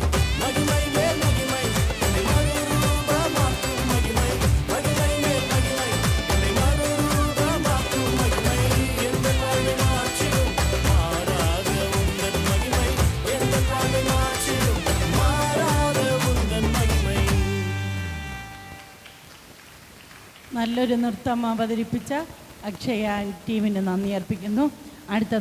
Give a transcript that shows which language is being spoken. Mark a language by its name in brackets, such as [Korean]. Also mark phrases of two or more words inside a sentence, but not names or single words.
[Tamil] மகிமை மேல் மகிமை என்னை மறுரூபமாக்கும் மகிமை. மகிமை மேல் மகிமை என்னை மறுரூபமாக்கும் மகிமை. எந்த வாழ்வை மாற்றிடும் மாறாத உந்தன் மகிமை. எந்த வாழ்வை மாற்றிடும் மாறாத உந்தன் மகிமை. [Malayalam] നല്ലൊരു നൃത്തം അവതരിപ്പിച്ച അക്ഷയ ടീമിന് നന്ദി അർപ്പിക്കുന്നു. അടുത്തതായി